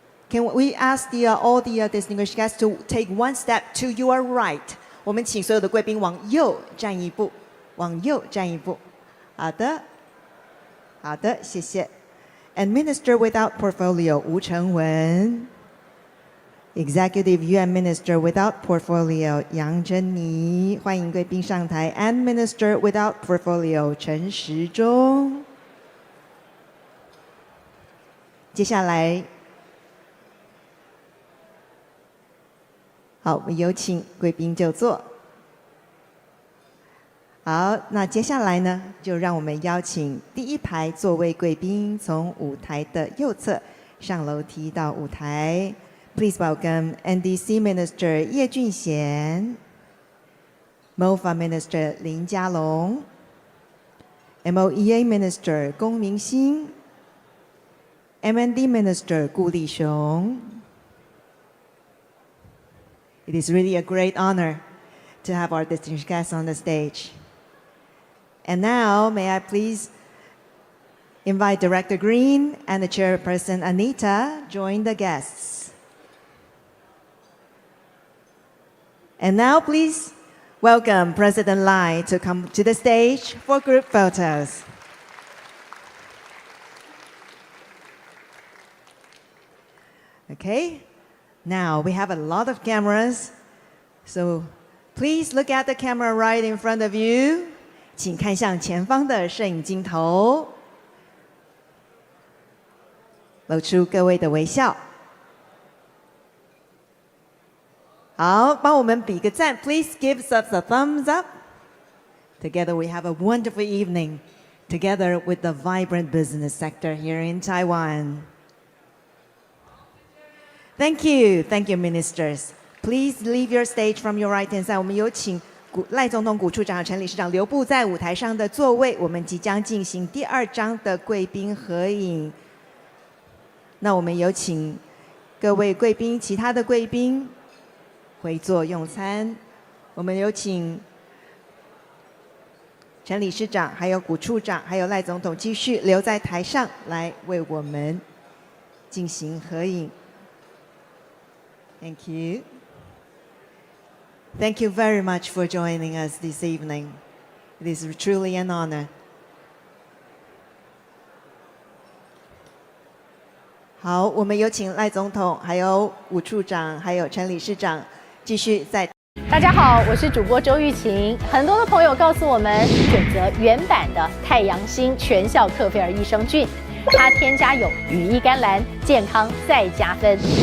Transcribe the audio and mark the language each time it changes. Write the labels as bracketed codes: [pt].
[en] Can we ask all the distinguished guests to take one step to your right？ [zh] 我们请所有的贵宾往右站一步，往右站一步。好的，好的，谢谢。 [en] And Minister without portfolio 吴成文 ，Executive UN Minister without portfolio 杨珍妮， [zh] 欢迎贵宾上台。 [en] And Minister without portfolio 陈时中。 [zh] 接下来，好，我们有请贵宾就座。好，那接下来呢，就让我们邀请第一排座位贵宾从舞台的右侧上楼梯到舞台。 [en] Please welcome NDC Minister 叶俊贤, MOFA Minister 林佳龙, MOEA Minister 龚明鑫, MND Minister 顾立雄。 It is really a great honor to have our distinguished guests on the stage. And now, may I please invite Director Green and the Chairperson Anita join the guests. And now, please welcome President Lai to come to the stage for group photos. Okay, now we have a lot of cameras, so please look at the camera right in front of you. [zh] 请看向前方的摄影镜头，露出各位的微笑。好，帮我们比个赞 ， [en] Please give us a thumbs up. Together we have a wonderful evening, together with the vibrant business sector here in Taiwan. Thank you, ministers. Please leave your stage from your right hand side. [zh] 我们有请赖总统、古处长、陈理事长留步在舞台上的座位，我们即将进行第二张的贵宾合影。那我们有请各位贵宾、其他的贵宾回座用餐。我们有请陈理事长、还有古处长、还有赖总统继续留在台上来为我们进行合影。 [en] Thank you. Thank you very much for joining us this evening. It is truly an honor. [zh] 好，我们有请赖总统、还有伍处长、还有陈理事长继续在。大家好，我是主播周玉琴。很多的朋友告诉我们，选择原版的太阳星全效克菲尔益生菌，它添加有羽衣甘蓝，健康再加分。